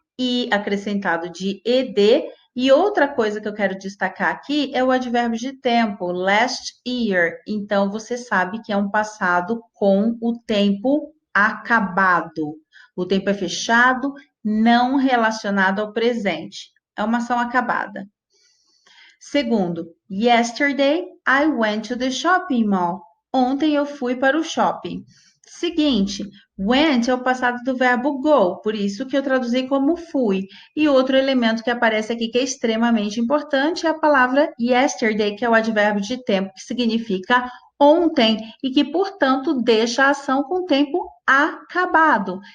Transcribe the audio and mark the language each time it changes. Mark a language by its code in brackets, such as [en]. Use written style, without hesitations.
[pt] E acrescentado de ed. E outra coisa que eu quero destacar aqui é o advérbio de tempo, last year. Então, você sabe que é um passado com o tempo acabado. O tempo é fechado, não relacionado ao presente. É uma ação acabada. [en] Segundo, yesterday I went to the shopping mall. [pt] Ontem eu fui para o shopping. Seguinte, went é o passado do verbo go, por isso que eu traduzi como fui. E outro elemento que aparece aqui que é extremamente importante é a palavra yesterday, que é o advérbio de tempo, que significa ontem e que, portanto, deixa a ação com o tempo acabado.